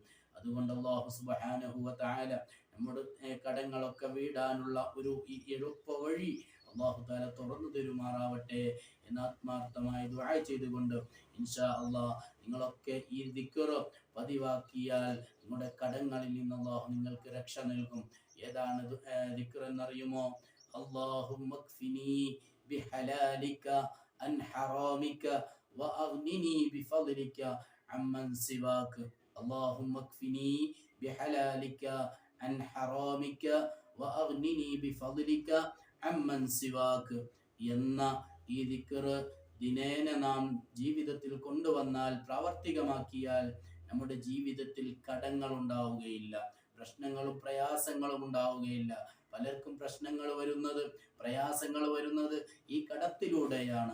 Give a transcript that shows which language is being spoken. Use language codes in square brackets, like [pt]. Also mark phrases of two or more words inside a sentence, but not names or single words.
[ml] അതുകൊണ്ട് അല്ലാഹു [ar] سبحانه وتعالى [ml] നമ്മുടെ കടങ്ങളൊക്കെ വീടാനുള്ള ഒരു എളുപ്പ വഴി [ar] الله تعالى [ml] തുറന്നു തരുമാറാവട്ടെ എന്ന് ആത്മാർത്ഥമായി ദുആ ചെയ്തുകൊണ്ട് [ar] إن شاء الله [ml] നിങ്ങളൊക്കെ ഈ ദിക്ർ പതിവാക്കിയാൽ നിങ്ങളുടെ കടങ്ങളിൽ നിന്ന് അല്ലാഹു നിങ്ങൾക്ക് രക്ഷ നൽകും. ഏതാണ് ദിക്ർ എന്നറിയുമോ? [ar] اللهم اكفني بحلالك عن حرامك وأغنني بفضلك عمن سواك. اللهم اكفني بحلالك عن حرامك وأغنني بفضلك عمن سواك [ml] എന്ന ഈ ദിക്ർ ദിനേന നാം ജീവിതത്തിൽ കൊണ്ടുവന്നാൽ, പ്രാവർത്തികമാക്കിയാൽ നമ്മുടെ ജീവിതത്തിൽ കടങ്ങൾ ഉണ്ടാവുകയില്ല, പ്രശ്നങ്ങളും പ്രയാസങ്ങളും ഉണ്ടാവുകയില്ല. പലർക്കും പ്രശ്നങ്ങൾ വരുന്നത്, പ്രയാസങ്ങൾ വരുന്നത് ഈ കടത്തിലൂടെയാണ്.